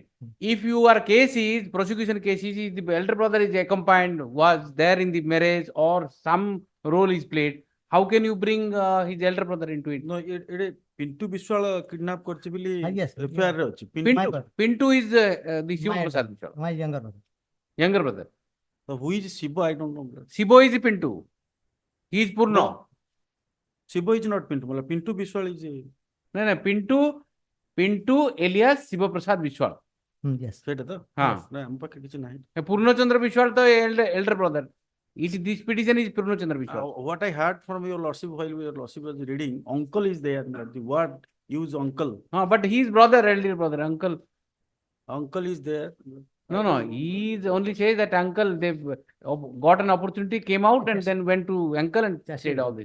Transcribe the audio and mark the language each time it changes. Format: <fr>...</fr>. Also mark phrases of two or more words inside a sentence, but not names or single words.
<en>If your case is, prosecution case is, the elder brother is accompanied, was there in the marriage or some role is played, how can you bring his elder brother into it? No, it</en> <or>ପିଣ୍ଟୁ ବିଶ୍ୱାଳ kidnap କରିଛି ବୋଲି</or> <en>yes,</en> <or>affair ଅଛି.</or> <en>Pintu is the Sibo Vishwal. My younger brother. Younger brother. So who is Sibo? I don't know. Sibo is Pintu. He is Purno. No. Sibo is not Pintu. Pintu Vishwal is No, Pintu alias Sibo Vishwal. Yes.</en> <or>ସେଇଟା ତ ଆମ ପାଖରେ କିଛି ନାହିଁ.</or> <en>Purno Chandra Vishwal the elder brother. This petition is Purno Chandra Vishwal. What I heard from your lordship while your lordship was reading, uncle is there. The word use uncle. But his brother, elder brother, uncle. Uncle is there. No, he only says that uncle, they got an opportunity, came out and then went to uncle and said all this.</en>